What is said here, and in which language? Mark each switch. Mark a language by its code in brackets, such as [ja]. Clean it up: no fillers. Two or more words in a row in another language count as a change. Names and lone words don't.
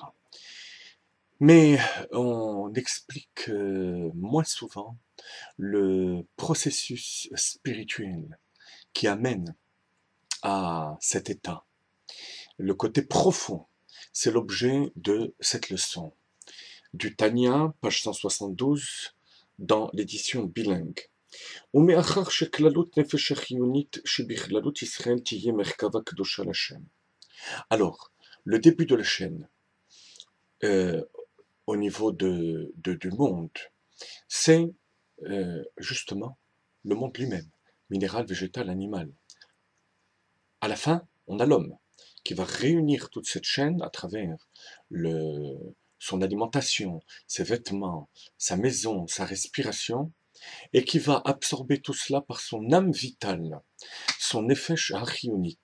[fr] Mais on explique moins souvent le processus spirituel qui amène à cet état. Le côté profond, c'est l'objet de cette leçon. Du Tanya, page 172, dans l'édition bilingue. [he] ומאחר שכללות נפש החיונית שבכללות ישראל תהיה מרכבה קדושה לשם. [fr] Alors, le début de la chaîne, au niveau du monde, c'est justement le monde lui-même, minéral, végétal, animal. À la fin, on a l'homme qui va réunir toute cette chaîne à travers son alimentation, ses vêtements, sa maison, sa respiration, et qui va absorber tout cela par son âme vitale, son [he] נפש החיונית.